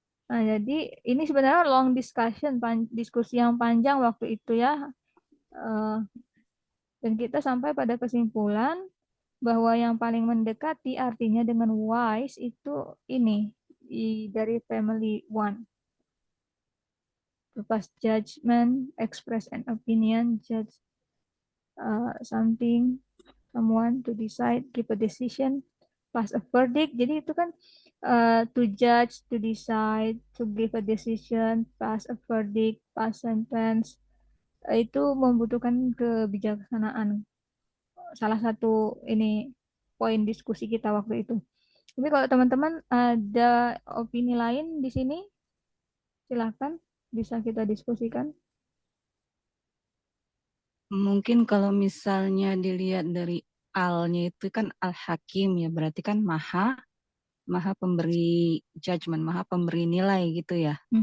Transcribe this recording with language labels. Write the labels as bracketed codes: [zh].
[id] Nah, jadi ini sebenarnya long discussion, diskusi yang panjang waktu itu ya. Dan kita sampai pada kesimpulan bahwa yang paling mendekati artinya dengan wise itu ini dari family one. [en] To pass judgment, express an opinion, judge something, someone, to decide, give a decision, pass a verdict. [id] Jadi itu kan [en] to judge, to decide, to give a decision, pass a verdict, pass sentence. [id] Itu membutuhkan kebijaksanaan. Salah satu ini poin diskusi kita waktu itu. Tapi kalau teman-teman ada opini lain di sini, silahkan bisa kita diskusikan. Mungkin kalau misalnya dilihat dari al-nya itu kan al-hakim ya, berarti kan maha pemberi judgment, maha pemberi nilai gitu ya.